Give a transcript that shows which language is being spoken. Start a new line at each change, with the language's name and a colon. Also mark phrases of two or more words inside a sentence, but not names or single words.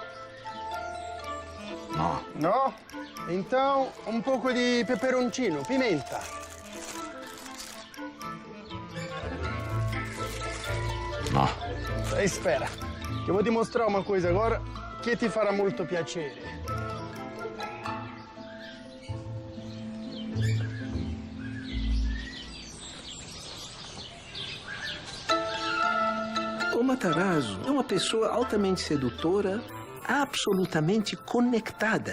Italian: No. No?
Portuguese: Então, um pouco de peperoncino, pimenta.
Italian: No.
Portuguese: Espera, que eu vou te mostrar uma coisa agora que
Italian: ti farà molto piacere.
Portuguese: O Matarazzo é uma pessoa altamente sedutora, absolutamente conectada.